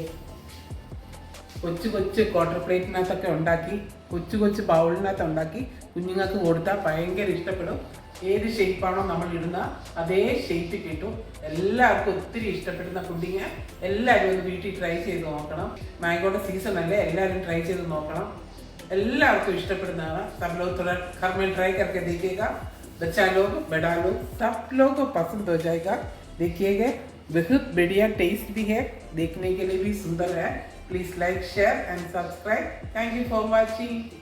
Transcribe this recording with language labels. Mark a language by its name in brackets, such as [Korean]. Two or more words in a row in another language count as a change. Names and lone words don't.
[Malayalam] കൊച്ചു ക്വാർട്ടർ പ്ലേറ്റിനകത്തൊക്കെ ഉണ്ടാക്കി കൊച്ചു ബൗളിനകത്ത് ഉണ്ടാക്കി കുഞ്ഞുങ്ങൾക്ക് കൊടുത്താൽ ഭയങ്കര ഇഷ്ടപ്പെടും. ഏത് ഷേപ്പാണോ നമ്മൾ ഇടുന്ന അതേ ഷേപ്പ് കിട്ടും. എല്ലാവർക്കും ഒത്തിരി ഇഷ്ടപ്പെടുന്ന പുഡിംഗ് എല്ലാവരും ഒന്ന് വീട്ടിൽ ട്രൈ ചെയ്ത് നോക്കണം. മാംഗോയുടെ സീസൺ അല്ലേ, എല്ലാവരും ട്രൈ ചെയ്ത് നോക്കണം. എല്ലാവർക്കും ഇഷ്ടപ്പെടുന്നതാണ്. [Hindi] सब लोग थोड़ा घर में ट्राई करके देखिएगा. बच्चा लोग बड़ा लोग सब लोग को पसंद हो जाएगा. देखिएगा बहुत बढ़िया टेस्ट भी है, देखने के लिए भी सुंदर है. [English] Please like share and subscribe. Thank you for watching.